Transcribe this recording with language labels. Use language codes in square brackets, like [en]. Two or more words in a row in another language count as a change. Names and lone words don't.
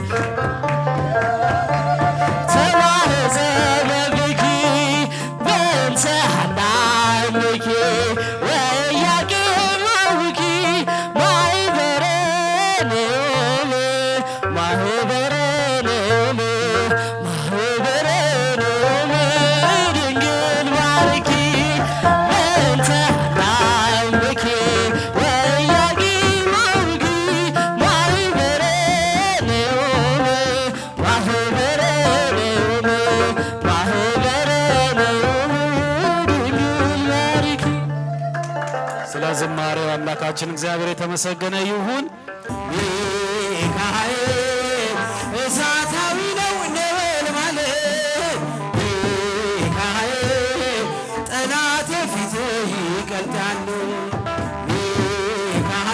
[gez] ተማጽነብኪ በእንተ ሃይማኖትኪ ወያቄማውኪ ማህበረነ ድንግል ባርኪ በእንተ ሃይማኖትኪ ወያቄማውኪ [am] ስለ ዝማሬው አምላካችን እግዚአብሔር የተመሰገነ ይሁን። ሚካኤል እሳታዊ ነው ነበልባል ሚካኤል ጠላት ፊት ይቀልጣል ሚካኤል